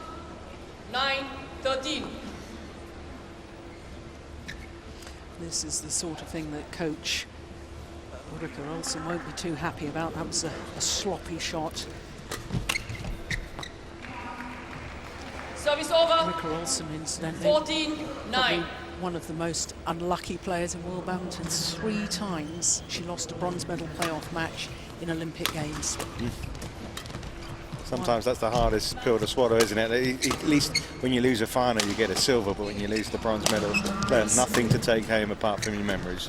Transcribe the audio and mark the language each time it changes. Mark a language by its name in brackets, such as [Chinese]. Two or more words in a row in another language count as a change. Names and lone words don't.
[English] 9-13. This is the sort of thing that Coach Ulrika Olsen won't be too happy about. That was a sloppy shot. Service over. Rikke Olsen, incidentally, 14-9. probably one of the most unlucky players in world badminton. 3 times she lost a bronze medal playoff match in Olympic Games. Sometimes that's the hardest pill to swallow, isn't it? At least when you lose a final, you get a silver, but when you lose the bronze medal, there's nothing to take home apart from your memories.